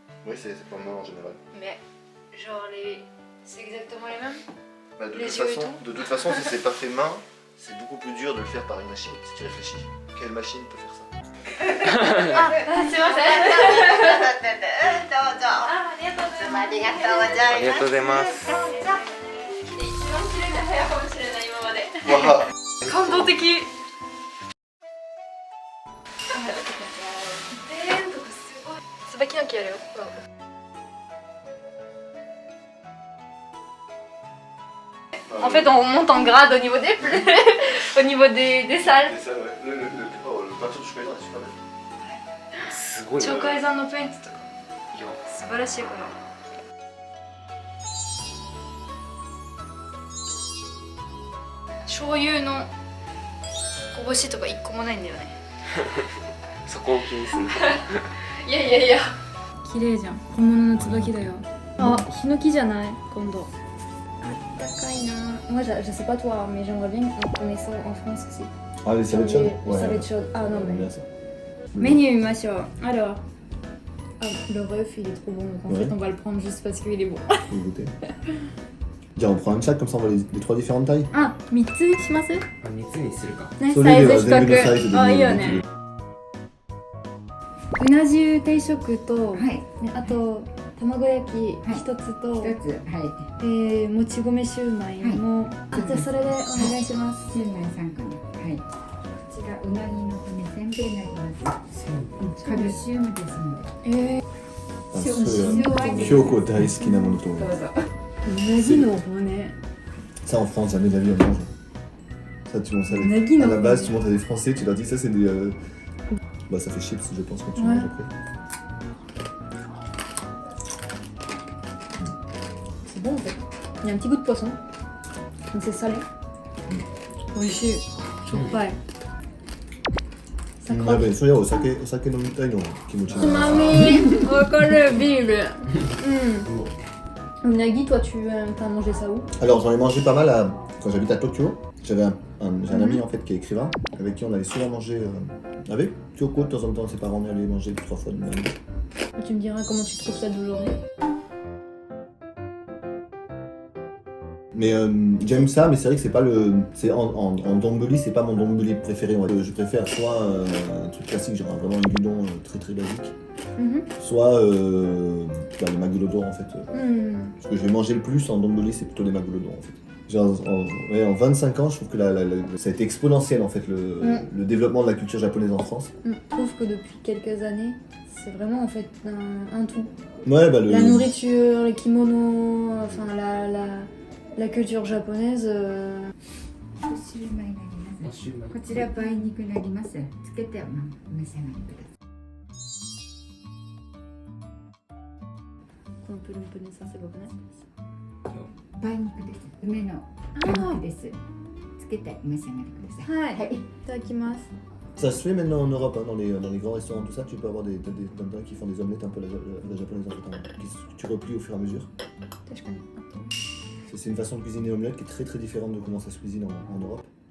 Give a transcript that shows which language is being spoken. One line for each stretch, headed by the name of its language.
French: Oui, c'est pas main en général. Mais genre c'est exactement les mêmes? De toute façon, si c'est pas fait main, c'est beaucoup plus dur de le faire par une machine. Si tu réfléchis, quelle machine peut faire ça?
Japanese: すいません。どうぞ。ありがとうございます。ありがとうございます。ありがとうございます。一番綺麗な部屋かもしれない今まで。わ感動的。椿の木あるよ。
French: En fait, on monte en grade au niveau des au niveau des salles. Le peinture du chocolat est super belle.
Japanese: すごい。鳥海山のペイントとか素晴らしいこれ。醤油のこぼしとか一個もないんだよね。そこを気にする。いや。綺麗じゃん。本物の椿だよ。あ、ヒノキじゃない今度。あったかいな。
French: Moi, je sais pas toi, mais j'aimerais bien qu'on ait ça en France aussi. Ah, les salades chaudes? Les salades chaudes. Ah non, mais. Bien ça.
Japanese: メニュー見ましょう。
French: Alors, le ref il est trop bon, donc en fait on va le prendre juste parce qu'il est bon. Tiens, on prend un chat comme ça on voit les 3 différentes tailles.
Japanese: あ、3つします？ね、 3つにするか。サイズ比それでは全部のサイズで較。あ、いいよね。うな重定食と、はい。あと卵焼きはい一つと、一つ、はい。もち米シューマイも、はいじゃあそれでお願いします。シューマイ3個ね。はい。こちらうなぎの骨せんべいになります。カルシウムですので。あそれは京子大好きなものと思いますどうぞ。うなぎの骨。
French: Ça en France, jamais de la vie on mange. Ça tu montres à Nagui, à non. la base tu montres à des Français, tu leur dis ça c'est des... Bah ça fait chips je pense quand tu Ouais. manges après. C'est bon en fait. Il y a un petit goût de poisson. Donc c'est salé. Oishii. Choupai. Ça や croque.
Japanese: べえ、それはお酒飲みたいの気持ちつまみわかるビールうん
French: Nagui, toi t'as mangé ça où? Alors j'en ai mangé pas mal quand j'habite à Tokyo. J'ai un ami en fait qui est écrivain, avec qui on allait souvent manger avec Kyoko de temps en temps, ses parents allaient manger 2-3 fois de l'année. Tu me diras comment tu trouves ça d'aujourd'hui. Mais j'aime ça, mais c'est vrai que c'est pas le. C'est en donburi, c'est pas mon donburi préféré. Je préfère soit un truc classique, genre vraiment un guidon très très basique, soit les magurodon en fait. Ce que je vais manger le plus en donburi, c'est plutôt les magurodon en fait. Genre en 25 ans, je trouve que ça a été exponentiel en fait le développement de la culture japonaise en France. Je trouve que depuis quelques années, c'est vraiment en fait un tout. Ouais, bah La nourriture, les kimonos, enfin la culture japonaise.
Japanese: シューマイになります。こちら梅肉になります。つけてお召し上がりください。
French: On peut ça, c'est pas vrai.
Japanese: 梅肉です。梅の梅肉です。つけてお召し上がりください。はい。はい。いただきます。
French: Ça se fait maintenant en Europe, hein, dans les grands restaurants, tout ça, tu peux avoir des dindas qui font des omelettes un peu la japonaise en fait, que tu replies au fur et à mesure.
Japanese: 確かに。
French: C'est une façon de cuisiner l'omelette qui est très très différente de comment ça se cuisine en Europe.